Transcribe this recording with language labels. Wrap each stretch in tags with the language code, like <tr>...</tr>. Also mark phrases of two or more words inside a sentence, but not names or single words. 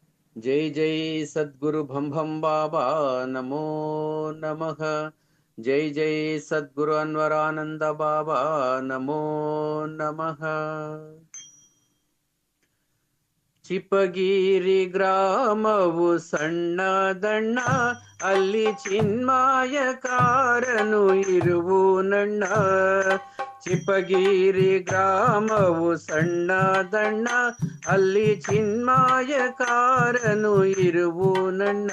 <sa>जय जय सद्गुरु भम भम बाबा नमो नमः। जय जय सद्गुरु अನ್ವರಾನಂದ बाबा नमो नमः।</sa> <kn>ಚಿಪಗಿರಿ ಗ್ರಾಮವು ಸಣ್ಣದಣ್ಣ, ಅಲ್ಲಿ ಚಿನ್ಮಾಯಕಾರನು ಇರುವುನಣ್ಣ. ಚಿಪಗಿರಿ ಗ್ರಾಮವು ಸಣ್ಣದಣ್ಣ, ಅಲ್ಲಿ ಚಿನ್ಮಾಯಕಾರನು ಇರುವುನಣ್ಣ.</kn>